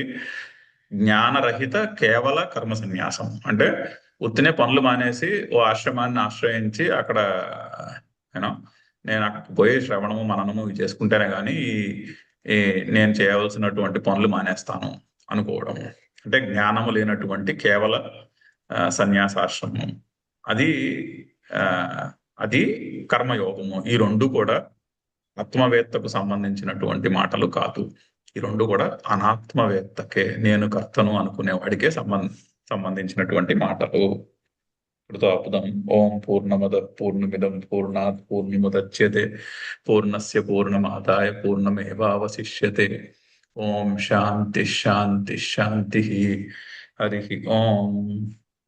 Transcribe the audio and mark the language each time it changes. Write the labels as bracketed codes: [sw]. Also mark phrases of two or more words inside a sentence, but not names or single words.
[te] జ్ఞానరహిత కేవల కర్మ సన్యాసం అంటే ఉత్తినే పనులు మానేసి ఓ ఆశ్రమాన్ని ఆశ్రయించి అక్కడ నేను అక్కడికి పోయి శ్రవణము మననము చేసుకుంటేనే కానీ నేను చేయవలసినటువంటి పనులు మానేస్తాను అనుకోవడం అంటే జ్ఞానము లేనటువంటి కేవల సన్యాసాశ్రమం. అది కర్మయోగము. ఈ రెండు కూడా ఆత్మవేత్తకు సంబంధించినటువంటి మాటలు కాదు. ఈ రెండు కూడా అనాత్మవేత్తకే, నేను కర్తను అనుకునేవాడికే సంబంధించినటువంటి మాటలు. [sa] कृतापुदं ओम पूर्णमद पूर्णमिदं पूर्णात् पूर्णमुदच्यते पूर्णस्य पूर्णमादाय पूर्णमेवावशिष्यते ओम शांति शांति शांति। हरि ओम।